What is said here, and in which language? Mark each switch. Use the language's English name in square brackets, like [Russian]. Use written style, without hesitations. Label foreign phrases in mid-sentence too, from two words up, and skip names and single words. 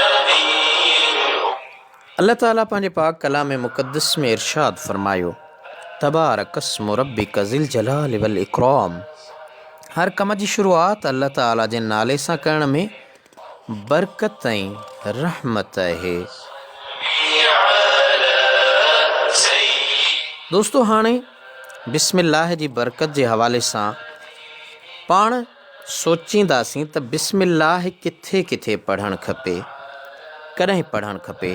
[Sindhi] अल्लाह ताला पंहिंजे पाक कलाम मुक़दस में इरशाद फरमायो, [Arabic] تبارك اسم ربك ذي الجلال والإكرام. [Sindhi] हर कम जी शुरुआत अल्लाह ताला जे नाले सां करण में बरकत ऐं रहमत आहे। दोस्तों, हाणे बिस्मिल्लाह जी बरकत जे हवाले सां पाण सोचींदासीं त बिस्मिल्लाह किथे किथे पढ़णु खपे, कॾहिं पढ़णु खपे।